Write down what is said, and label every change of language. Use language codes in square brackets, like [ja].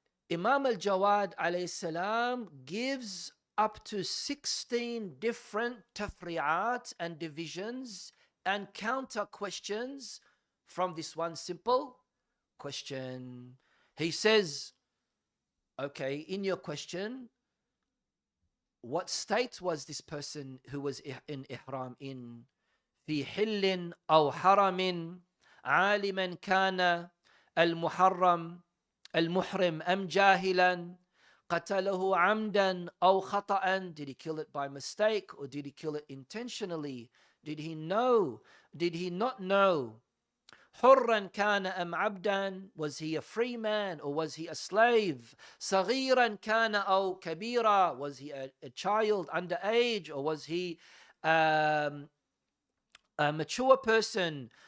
[en] Imam al-Jawad alayhi salam gives up to 16 different tafri'at and divisions and counter questions from this one simple question. He says, okay, in your question, what state was this person who was in ihram in? [ar] في حل أو حرم عالما كان المحرم أم جاهلا قتله عمدا أو خطأ. [en] Did he kill it by mistake or did he kill it intentionally? Did he know? Did he not know? [ar] حرا كان أم عبدا, [en] was he a free man or was he a slave? [ar] صغيرا كان أو كبيرا, [en] was he a child underage or was he a mature person?